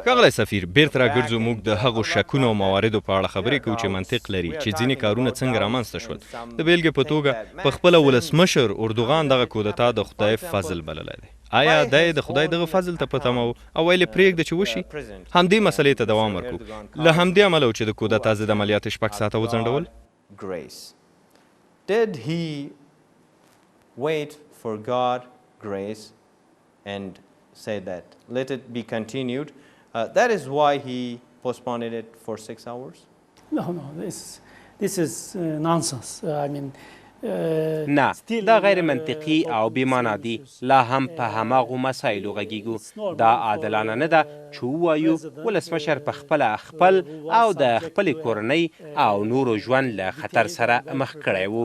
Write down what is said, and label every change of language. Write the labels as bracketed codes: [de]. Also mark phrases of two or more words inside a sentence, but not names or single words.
[ps] ښاغلی سفیر، بیرته راګرځو موږ د هغو شکونو او مواردو په اړه خبرې کوو چې منطق لري چې ځینې کارونه څنګه رامنځته شول. د بیلګې په توګه په خپله ولسمشر اردوغان دغه کودتا د خدای فضل بللی دی. آیا دی د خدای دغه فضل ته په تمه و او ویل یې پرېږده چې وشي؟ همدې مسلې ته دوام ورکوو. له همدې امله و چې د کودتا ضد عملیات 6 ساعته وځنډول. [en] Grace. Did he wait for God grace and say that let it be continued? That is why he postponed it for 6 hours? No, this is nonsense. I mean, [ps] نه دا غیر منطقي او بېمانا دي. لا هم په هماغو مسایلو غږیږو. دا عادلانه نه ده چې ووایو ولسمشر په خپله خپل او د خپلې کورنۍ او نورو ژوند له خطر سره مخ کړی و.